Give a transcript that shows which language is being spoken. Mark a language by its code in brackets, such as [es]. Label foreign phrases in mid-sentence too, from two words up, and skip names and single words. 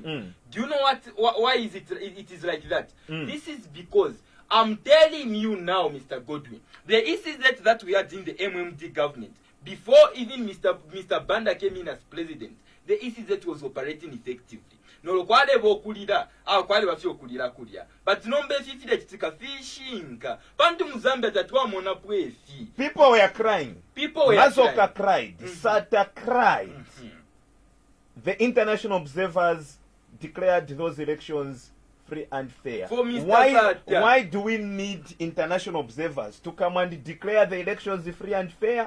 [en] Do you know why is it is like that? This is because I'm telling you now, Mr. Godwin, the ECZ that we had in the MMD government, before even Mr. Banda came in as president, the ECZ was operating effectively. [bem] No kwale bokulira kwale bafyo kulira kulya, but nombe fifile kitika fishinga bantu muzambia tatwa mona pwefi. [en] People were crying. Mazoka cried. Sata cried. The international observers declared those elections free and fair. For Mr. Sata. Why do we need international observers to come and declare the elections free and fair?